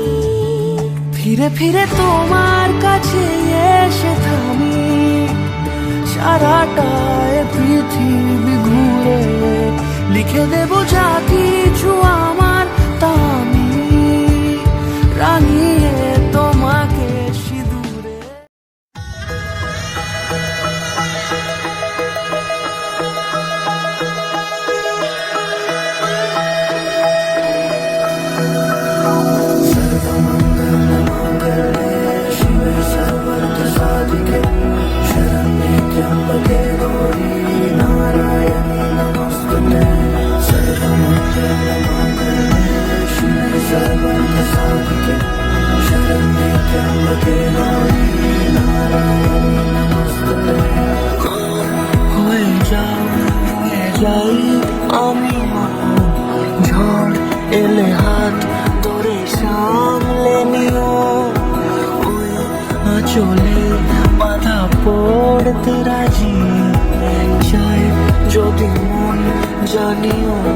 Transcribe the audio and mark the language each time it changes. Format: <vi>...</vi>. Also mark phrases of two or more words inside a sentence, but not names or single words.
<bn>ফিরে ফিরে তোমার কাছে এসে থামি সারাটা এ পৃথিবী ঘুরে লিখে দেব যা কিছু আমার তা আমি রাঙিয়ে তোমাকে সিঁদুরে</bn> <sa>शिवे सर्वार्थ साधिके शरण्ये त्र्यंबके गौरी नारायणी नमोस्तुते सर्वमङ्गलमाङ्गल्ये शिवे सर्वार्थ साधिके शरण्ये त्र्यंबके गौरी नारायणी नमोस्तुते</sa> <bn>হয়ে যাই আমি ঝড় এলে হাত ধরে সামলে নিও ওই আঁচলে বাধা পড়তে রাজি চাই যদি মন জানিও</bn>